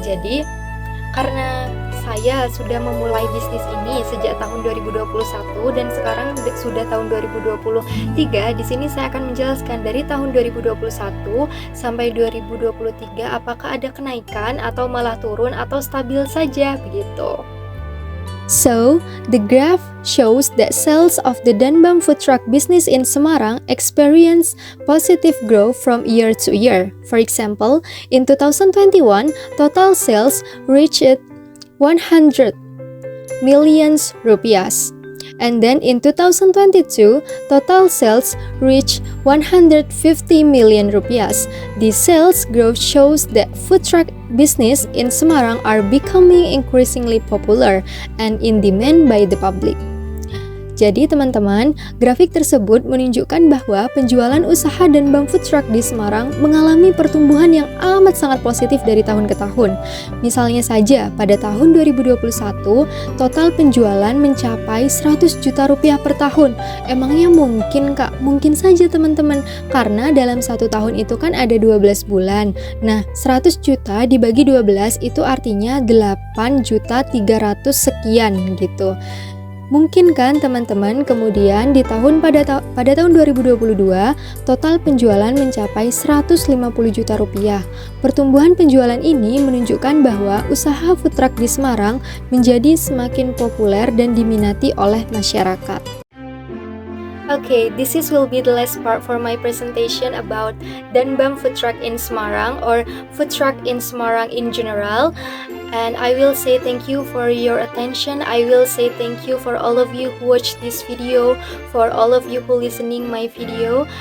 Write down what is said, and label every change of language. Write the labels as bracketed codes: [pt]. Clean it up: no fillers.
[id] Jadi karena saya sudah memulai bisnis ini sejak tahun 2021 dan sekarang sudah tahun 2023. Di sini saya akan menjelaskan dari tahun 2021 sampai 2023 apakah ada kenaikan atau malah turun atau stabil saja begitu. [en] So, the graph shows that sales of the Danbam Food Truck business in Semarang experience positive growth from year to year. For example, in 2021, total sales reached 100 million rupiah. And then in 2022, total sales reached 150 million rupiah. The sales growth shows that food truck business in Semarang are becoming increasingly popular and in demand by the public. [id] Jadi teman-teman, grafik tersebut menunjukkan bahwa penjualan usaha Danbam Food Truck di Semarang mengalami pertumbuhan yang amat sangat positif dari tahun ke tahun. Misalnya saja, pada tahun 2021, total penjualan mencapai 100 juta rupiah per tahun. Emangnya mungkin Kak? Mungkin saja teman-teman, karena dalam satu tahun itu kan ada 12 bulan. Nah, 100 juta dibagi 12 itu artinya 8 juta 300 sekian gitu. Mungkin kan teman-teman, kemudian pada tahun 2022 total penjualan mencapai 150 juta rupiah. Pertumbuhan penjualan ini menunjukkan bahwa usaha food truck di Semarang menjadi semakin populer dan diminati oleh masyarakat. [en] Okay, this will be the last part for my presentation about Danbam Food Truck in Semarang or food truck in Semarang in general. And I will say thank you for your attention. I will say thank you for all of you who watched this video, for all of you who listening my video.